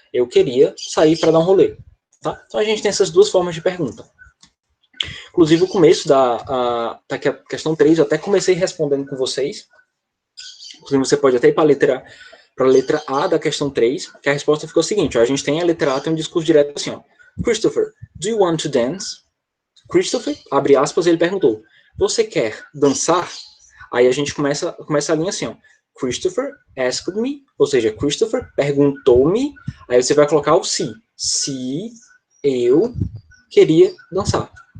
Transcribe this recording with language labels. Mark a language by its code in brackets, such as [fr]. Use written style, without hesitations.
[pt] Eu queria sair para dar um rolê. Tá? Então a gente tem essas duas formas de pergunta. Inclusive o começo da questão 3, eu até comecei respondendo com vocês. Inclusive você pode até ir para a letra A da questão 3, que a resposta ficou a seguinte, ó, a gente tem a letra A, tem um discurso direto assim, ó. [en] Christopher, do you want to dance? [pt] Christopher, abre aspas, ele perguntou, você quer dançar? Aí a gente começa a linha assim, ó. [en] Christopher asked me, [pt] ou seja, Christopher perguntou-me, aí você vai colocar o se eu queria dançar.